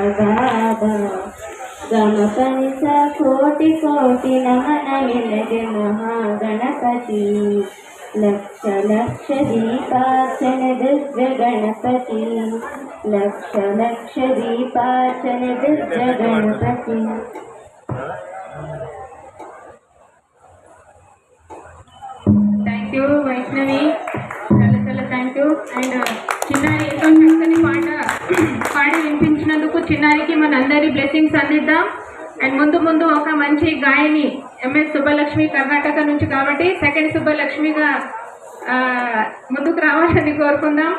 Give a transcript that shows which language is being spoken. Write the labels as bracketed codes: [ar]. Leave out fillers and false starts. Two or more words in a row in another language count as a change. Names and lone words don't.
[kn] ಗಮಪನಿಸ ಕೋಟಿ ಕೋಟಿ ನಮನ ನಿನಗೆ ಮಹಾಗಣಪತಿ ಲಕ್ಷ ಲಕ್ಷ ದೀಪಾರ್ಚನೆ ದಿವ್ಯ ಗಣಪತಿ ಲಕ್ಷ ಲಕ್ಷ ದೀಪಾರ್ಚನೆ ದಿವ್ಯ ಗಣಪತಿ. [en] thank you ವೈಷ್ಣವಿ, చాలా thank you. [te] అండ్ చిన్నారి ఎంతో చక్కని పాట పాడి వినిపించినందుకు చిన్నారికి మనందరి బ్లెస్సింగ్స్ అందిద్దాం. అండ్ ముందు ముందు ఒక మంచి గాయని ఎంఎస్ సుబ్బలక్ష్మి కర్ణాటక నుంచి కాబట్టి సెకండ్ సుబ్బలక్ష్మిగా ముందుకు రావాలని కోరుకుందాం.